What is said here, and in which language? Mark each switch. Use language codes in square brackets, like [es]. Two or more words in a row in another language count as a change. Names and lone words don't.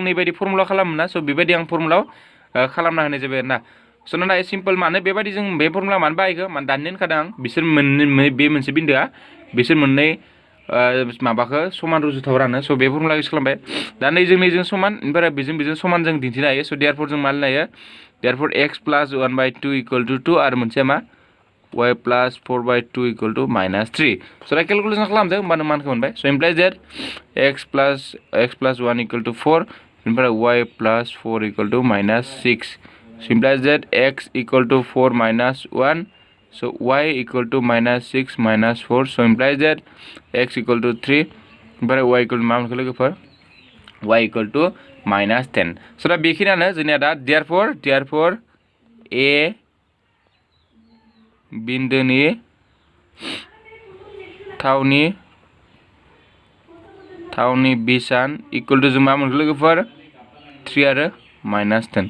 [brx] नैबायदि फर्मुला खालामो ना स' बेबायदि आं फर्मुलाव खालामना होनाय जाबाय आरोना स' नाथाय सिम्पल मानो बेबायदि जों बे फर्मुला मानो बाहायखो माने दानिनो होनखादों आं बिसोर मोननै बे मोनसे बिन्दोआ बिसोर मोननै माबाखौ समान रुजुथाव रानो स' बे [en] formula use [brx] खालामबाय दा नैजों समान ओमफ्राय बेजों समान जों दिन्थिनो हायो स' देयारफर जों मा लिरनो हायो देयारफर x + 1/2 = 2 आरो मोनसेया मा [en] y plus 4 by 2 equal to minus 3. [brx] So दा calculation खालामदों होमबानो मानखौ मोनबाय. [en] So implies that x plus 1 equal to 4 ओमफ्राय y plus 4 equal to minus 6. So implies that x equal to 4 minus 1. So y equal to minus 6 minus 4. So implies that x equal to 3 ओमफ्राय y equal to [brx] मा मोनखो लोगोफोर [en] y equal to minus 10. [brx] So दा बेखिनियानो जोंनिया दा [en] therefore a [brx] बिन्दोनि थावनि बिसान [en] equal to [brx] जों मा मोनखो लोगोफोर 3 आरो -10.